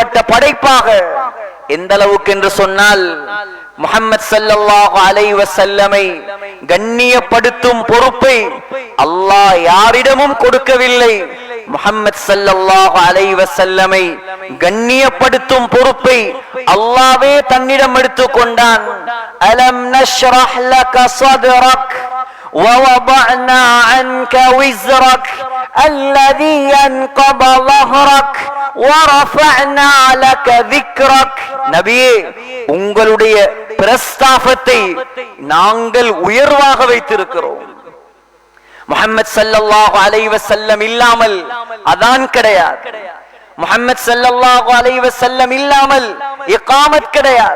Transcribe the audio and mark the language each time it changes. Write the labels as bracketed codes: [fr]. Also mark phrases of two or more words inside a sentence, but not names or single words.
[ta] எந்த அளவுக்கு என்று சொன்னால், முஹம்மது [ar] صلى الله عليه وسلم [ta] கண்ணியப்படுத்தும் பொறுப்பை அல்லாஹ் யாரிடமும் கொடுக்கவில்லை. முஹம்மது [ar] صلى الله عليه وسلم [ta] கண்ணியப்படுத்தும் பொறுப்பை அல்லாஹ்வே தன்னிடம் எடுத்துக் கொண்டான். [ar] ألم نشرح لك صدرك ووضعنا عنك وزرك الذي ينقض ظهرك ورفعنا لك ذكرك. [ta] நபியே, உங்களுடைய பிரஸ்தாபத்தை நாங்கள் உயர்வாக வைத்திருக்கிறோம். முஹம்மது [ar] صلى الله عليه وسلم [ta] இல்லாமல் அதான் கிடையாது. முஹம்மது [ar] صلى الله عليه وسلم [ta] இல்லாமல் இகாமத் கிடையாது.